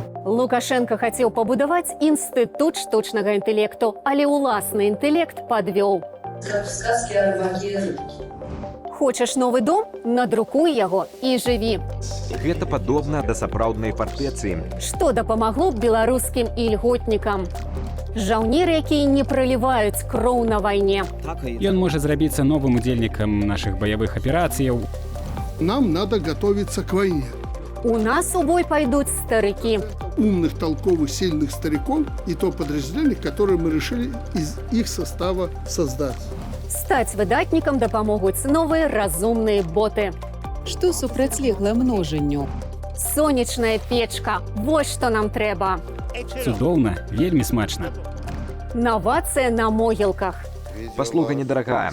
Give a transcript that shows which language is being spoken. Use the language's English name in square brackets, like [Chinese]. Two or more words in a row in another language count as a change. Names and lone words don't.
[Belarusian] Лукашенко хацеў пабудаваць інстытут штучнага інтэлекту, але ўласны інтэлект падвёў. [Russian] Как в сказке о рыбаке и рыбке. [Belarusian] Хочаш новы дом? Надрукуй яго і жыві. Гэта падобна да сапраўднай фартэцы. Што дапамагло б беларускім ільготнікам? Жаўнеры, якія не праліваюць кроў на вайне. Ён можа зрабіцца новым удзельнікам нашых баявых аперацыяў. [Russian] Нам надо готовиться к войне. У нас у бой пойдут старыкі. Умных, толковых, сильных стариков и то подразделение, которое мы решили из их состава создать. [Belarusian] Стаць выдатнікам дапамогуць новыя разумныя боты. Што супрацьлегла множанню? Сонечная печка. Вось што нам трэба. Цудоўна, вельмі смачна. Навацыя на могілках. Паслуга недарагая.